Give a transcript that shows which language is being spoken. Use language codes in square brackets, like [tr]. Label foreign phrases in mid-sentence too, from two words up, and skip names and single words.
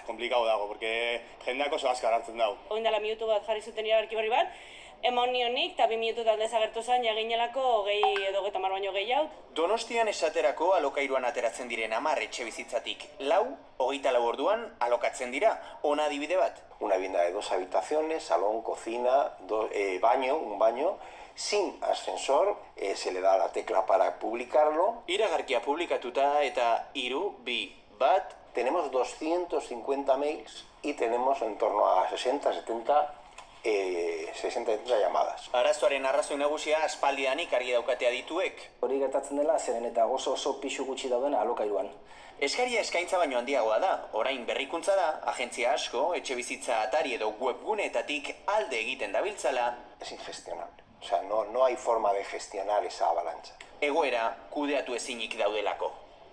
[eu] Komplikau dago, porque jendeak oso askar hartzen dago. Oin dela minutu bat jarri zuten iragarki berri bat, emon nionik, eta 2 minututan desagertu zen, jaginelako 20 edo 30 baino gehiago. Donostian esaterako alokairuan ateratzen diren 10 etxebizitzatik 4, 24 orduan alokatzen dira. Ona adibide bat. [es] Una vivienda de 2 habitaciones, salón, cocina, un baño, sin ascensor, se le da la tecla para publicarlo. [eu] Iragarkia publikatuta eta 3, 2, 1. [es] Tenemos 250 mails y tenemos en torno a 60-70 llamadas. [eu] Arazoaren arrazoi nagusia aspaldidanik argi daukate adituek. Hori gertatzen dela, zeren eta oso pixu gutxi dauden alokairuan. Eskaria eskaintza baino handiagoa da. Orain berrikuntza da, agentzia asko, etxebizitza atari edo webguneetatik alde egiten dabiltzala. [es] Es ingestionable. O sea, no hay forma de gestionar esa avalancha. [eu] Egoera kudeatu ezinik daudelako.